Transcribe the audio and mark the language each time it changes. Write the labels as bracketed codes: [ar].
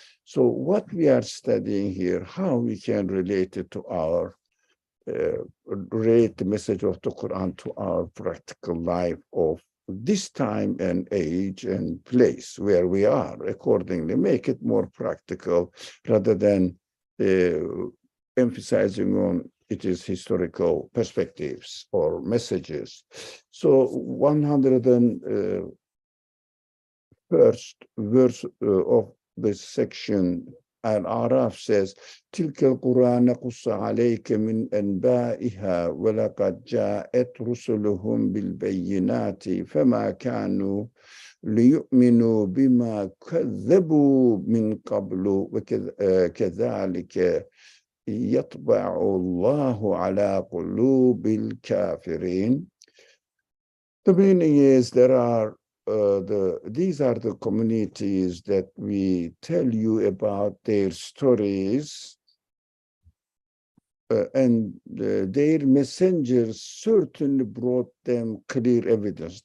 [en] So what we are studying here, how we can relate it to our relate the message of the Quran to our practical life of this time and age and place where we are, accordingly make it more practical rather than emphasizing on it is historical perspectives or messages. So 101st verse of this section, Al-A'raf says, [ar] تلك القرى نقص عليك من أنبائها ولقد جاءت رسلهم بالبينات فما كانوا ليؤمنوا بما كذبوا من قبل وكذلك يطبع الله على قلوب الكافرين. [en] The meaning is there are these are the communities that we tell you about their stories, and their messengers certainly brought them clear evidence.